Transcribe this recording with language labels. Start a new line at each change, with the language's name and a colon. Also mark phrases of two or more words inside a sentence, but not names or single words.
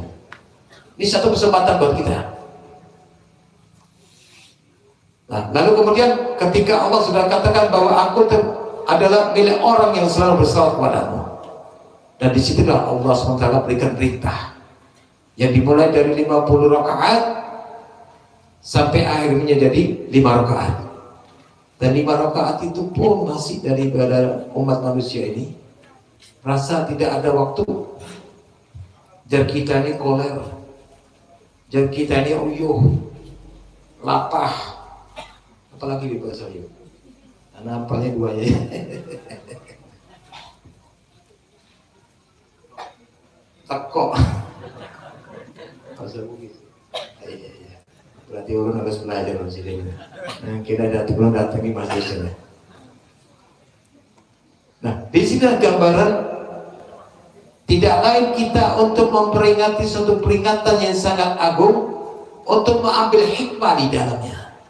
Indonesian: Ini satu kesempatan buat kita. Nah, lalu kemudian ketika Allah sudah katakan bahwa aku adalah milik orang yang selalu berselawat kepadamu, dan disitulah Allah SWT berikan perintah yang dimulai dari 50 rakaat sampai akhirnya jadi 5 rakaat. Dan 5 rakaat itu pun masih daripada umat manusia ini rasa tidak ada waktu.
Banjar: Jar kita ini koler, jar kita ini uyuh, lapah, apalagi di bahasa uyuh.
Indonesian: Karena apalnya 2 ya. Teko bahasa Bugis. Iya. Berarti orang harus belajar di sini. Nah, kita belum datang di masjid. Nah, di sini gambaran tidak lain kita untuk memperingati suatu peringatan yang sangat agung, untuk mengambil hikmah di dalamnya.